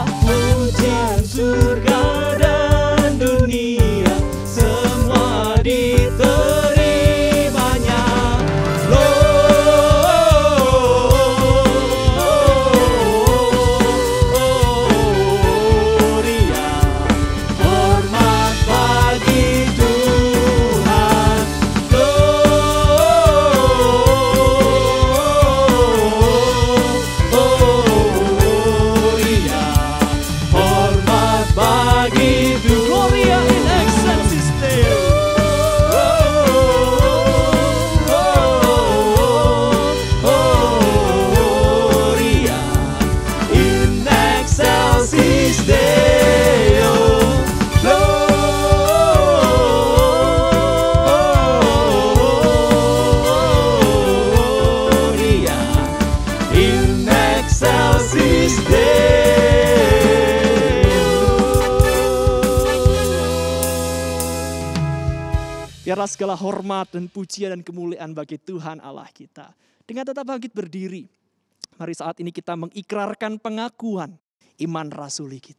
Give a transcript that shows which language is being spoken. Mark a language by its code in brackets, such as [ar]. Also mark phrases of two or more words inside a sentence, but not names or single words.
[id] Pujian surga dan dunia, semua diterimanya. Gloria, hormat bagi Tuhan. [la] Gloria in excelsis Deo. Gloria in excelsis Deo. Gloria in excelsis Deo. [id] Biarlah segala hormat dan pujian dan kemuliaan bagi Tuhan Allah kita. Dengan tetap bangkit berdiri, mari saat ini kita mengikrarkan pengakuan iman rasuli kita.